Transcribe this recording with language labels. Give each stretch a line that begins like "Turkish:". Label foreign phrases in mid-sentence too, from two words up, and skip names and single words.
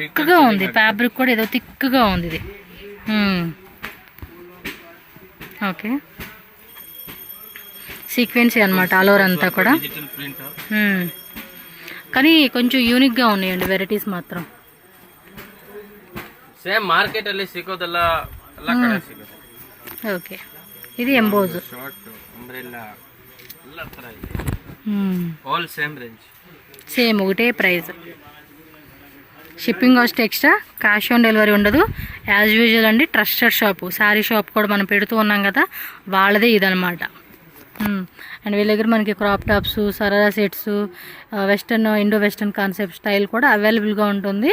Telugu: థిక్ గా ఉంది ఫ్యాబ్రిక్ కూడా. ఏదో థిక్ గా ఉంది ఇది. ఓకే, సీక్వెన్సీ అన్నమాట ఆల్ ఓవర్ అంతా కూడా. కానీ కొంచెం యూనిక్ గా ఉన్నాయండి వెరైటీస్ మాత్రం.
English: same market
Kannada: ಅಲ್ಲಿ ಸಿಗೋದಲ್ಲ ಎಲ್ಲ ಕಡೆ ಸಿಗುತ್ತೆ.
Telugu: ఓకే, ఇది ఎంబోజ్
English: short umbrella
Kannada: ಎಲ್ಲ ತರ ಇದೆ.
English: all same range,
Telugu: సేమ్ ఒకటే ప్రైస్.
English: shipping cost extra, cash on delivery
Telugu: ఉండదు.
English: as usual
Telugu: అండి. ట్రస్టెడ్ షాపు, శారీ షాప్ కూడా మనం పెడుతూ ఉన్నాం కదా, వాళ్ళదే ఇదనమాట. అండ్ వీళ్ళ దగ్గర మనకి
English: crop tops,
Telugu: సరారా సెట్స్,
English: western, Indo western concept style
Telugu: కూడా అవైలబుల్గా ఉంటుంది.